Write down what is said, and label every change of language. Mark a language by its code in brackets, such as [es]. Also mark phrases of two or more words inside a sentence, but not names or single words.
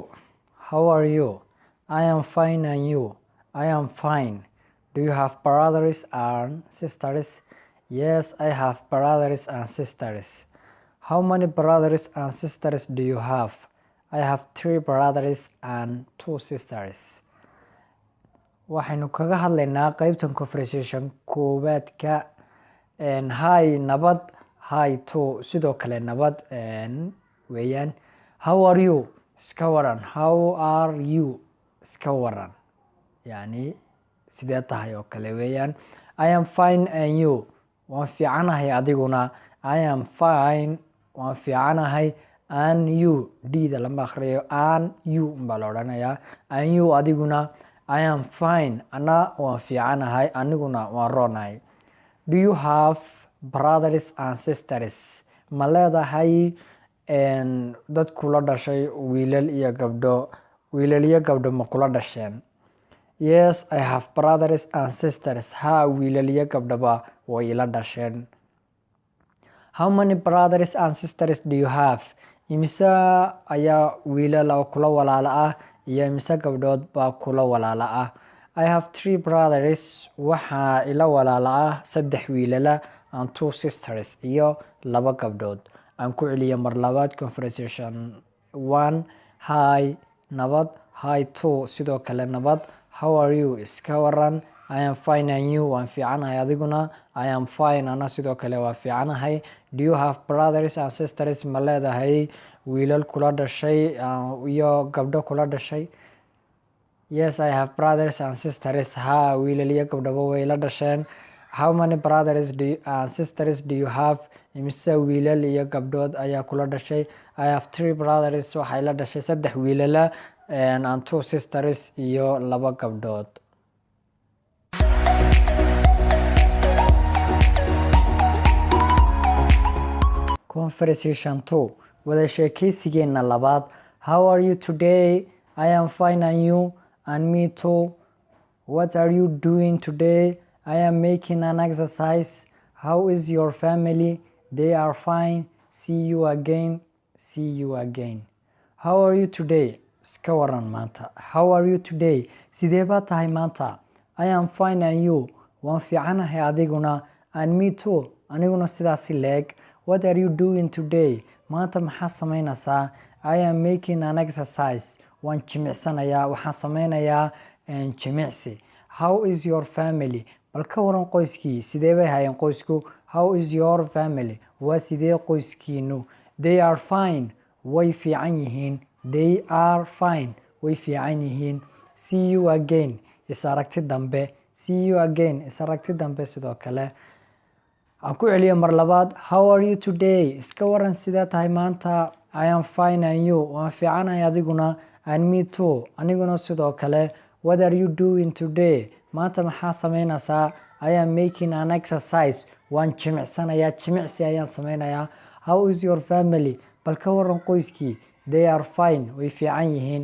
[en] How are you? I am fine, and you? I am fine. Do you have brothers and sisters? Yes, I have brothers and sisters. How many brothers and sisters do you have? I have 3 brothers and 2 sisters. [so] Waxaynu kaga hadlaynaa qaybtan conversation koowaadka hi nabad, hi 2 sidoo kale nabad weeyaan. [en] How are you? [so] Iska waran. [en] How are you? [so] Iska waran. Yani sidee tahay oo kale weeyaan. [en] I am fine, and you? [so] Waan fiicanahay adiguna. [en] I am fine. [so] Waan fiicanahay. [en] And you? [so] D-da lama akhriyo. [en] And you [so] baa la odhanayaa. [en] And you adiguna. I am fine. [so] Ana waan fiicanahay. Aniguna waan roonahay. [en] Do you have brothers and sisters? [so] Ma leedahay dad kula dhashay wiilal iyo gabdho? Wiilal iyo gabdho ma kula dhasheen? [en] Yes, I have brothers and sisters. [so] Ha, wiilal iyo gabdhoba way ila dhasheen. [en] How many brothers and sisters do you have? [so] Imise ayaa wiilal kula walaala ah iyo imise gabdhood baa kula walaala ah? [en] I have 3 brothers. [so] Waxaa ila walaala ah 3 wiilala [en] and 2 sisters [so] iyo 2 gabdhood. Aan ku celiyo mar labaad conversation 1. Hi nabad, hi 2 sidoo kale nabad. [en] How are you? [so] Iska waran. [en] I am fine, and you? [so] Waan fiicanahay adiguna. [en] I am fine. [so] Ana sidoo kale waan fiicanahay. [en] Do you have brothers and sisters? [so] Ma leedahay wiilal kula dhashay iyo gabdho kula dhashay? [en] Yes, I have brothers and sisters. [so] Ha, wiilal iyo gabdhoba way ila dhasheen. [en] How many brothers and sisters do you have? [so] Imise wiilal iyo gabdhood ayaa kula dhashay? [en] I have 3 brothers. [so] Waxaa ila dhashay 3 wiilala [en] and 2 sisters [so] iyo 2 gabdhood. [en] Conversation 2. [so] Wada sheekaysigeena labaad. [en] How are you today? I am fine, and you? And me too. What are you doing today? I am making an exercise. How is your family? They are fine. See you again. See you again. How are you today? [so] Iska waran maanta. [en] How are you today? [so] Sidee baa tahay maanta? [en] I am fine, and you? [so] Waan fiicanahay adiguna. [en] And me too. [so] Aniguna sidaasi leeg. [en] What are you doing today? [so] Maanta maxaa samaynaysaa? [en] I am making an exercise. [so] Waan jimicsanayaa. Waxaan samaynayaa jimicsi. [en] How is your family? [so] Bal ka waran qoyskii. Sidee bay hayeen qoysku? [en] How is your family? [so] Waa sidee qoyskiinu? [en] They are fine. [so] Way fiican yihiin. [en] They are fine. [so] Way fiican yihiin. [en] See you again. [so] Is aragti dambe. [en] See you again. [so] Is aragti dambe sidoo kale. Aan ku celiyo mar labaad. [en] How are you today? [so] Iska waran sidee tahay maanta? [en] I am fine, and you? [so] Waan fiicanahay adiguna. [en] And me too. [so] Aniguna sidoo kale. [en] What are you doing today? [so] Maanta maxaa samaynaysaa? [en] I am making an exercise. [so] Waan jimicsanayaa. Jimicsi ayaan samaynayaa. [en] How is your family? [so] Bal ka waran qoyskii. [en] They are fine. [so] Way fiican yihiin.